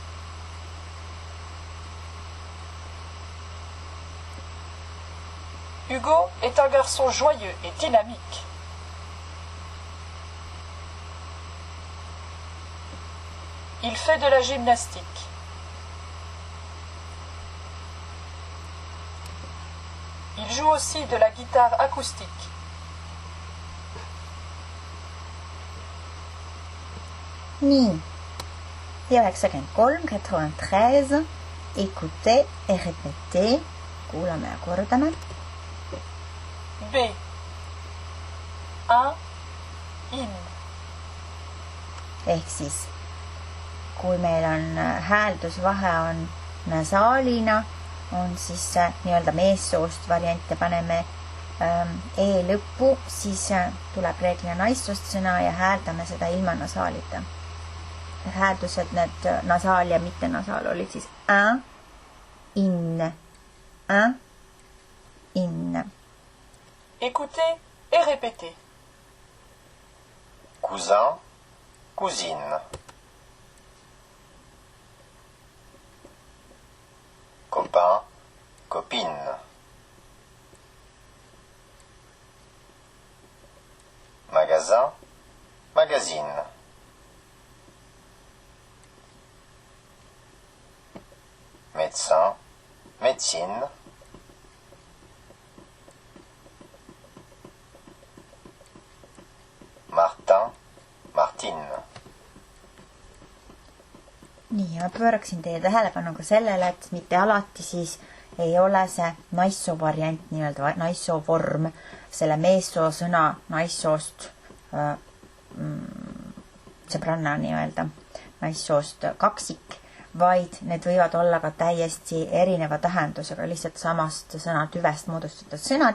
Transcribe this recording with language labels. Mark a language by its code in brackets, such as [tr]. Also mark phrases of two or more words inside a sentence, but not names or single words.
[fr] Hugo est un garçon joyeux et dynamique. Il fait de la gymnastique. Il joue aussi de la guitare acoustique. [et] Nii. Ja 93, 93. [fr] Écoutez et répétez. [et] Kuulame ja kordame. [fr] B. Un. In. [et] Ehk siis, kui meil on hääldusvahe on nasaalina, on siis nii-öelda meessoost variante paneme E lõppu, siis tuleb reeglina naissoost sõna ja hääldame seda ilma nasaalita. Hääldused need nasaal ja mitte nasaal olid siis un, [fr] in, in. Écoutez et répétez. Cousin, cousine. Copain, copine. Magasin, magazine. Médecin, médecine, Martin, Martine. [et] nii, ma pööraksin teie tähelepanu ka sellele, et mitte alati siis ei ole see naissoo variant, nii-öelda naissoo vorm, selle meessoo sõna naissoost sõbranna nii-öelda naissoost kaksik, vaid need võivad olla ka täiesti erineva tähendusega, lihtsalt samast sõnatüvest moodustatud sõnad.